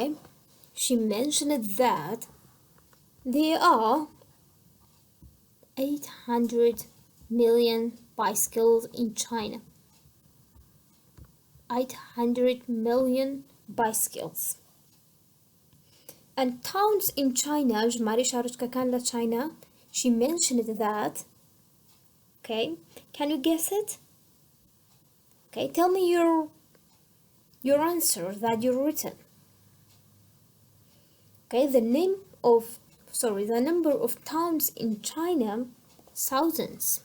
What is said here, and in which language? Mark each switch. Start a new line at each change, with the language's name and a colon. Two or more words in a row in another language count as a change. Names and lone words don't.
English: She mentioned that there are 800 million bicycles in China. 800 million bicycles. And towns in China,
Central Kurdish: ژمارە شارۆچکەکان لە China,
English: she mentioned that. Okay, can you guess it? Okay, tell me your answer that you've written. Okay, the number of towns in China, thousands.